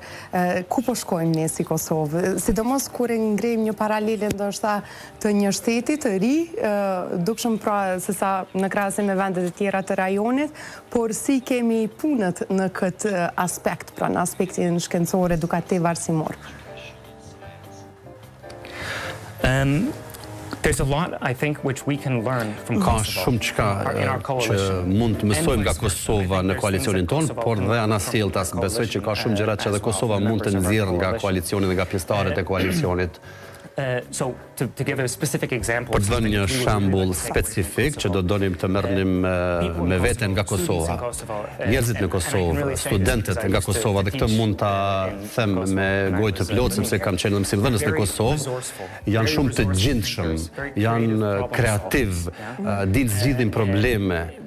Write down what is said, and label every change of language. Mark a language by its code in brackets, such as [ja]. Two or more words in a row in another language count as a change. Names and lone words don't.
[sq] Ku po shkojmë ne si Kosovë? Sidomos kur e ngrejmë një paralele ndoshta të një shteti të ri, dukshëm pra se sa në krahasim me vendet e tjera të rajonit, por si kemi punët në këtë aspekt, pra në aspektin shkencor, edukativ, arsimor? [en] There's a lot, I think, which we can learn from Kosovo. [sq] Ka shumë çka që mund të mësojmë nga Kosova në koalicionin ton, por dhe anasjelltas besoj që ka shumë gjëra që edhe Kosova mund të nxjerrë nga koalicioni dhe nga pjesëtarët e koalicionit. [en] So, to give a specific example, [sq] për të dhënë një shembull specifik që do donim të merrnim me veten nga Kosova. Njerëzit në Kosovë, studentët nga Kosova, dhe këtë mund ta them me gojë të plotë sepse kam qenë mësimdhënës në Kosovë, janë shumë të gjindshëm, janë kreativ, dinë zgjidhin probleme.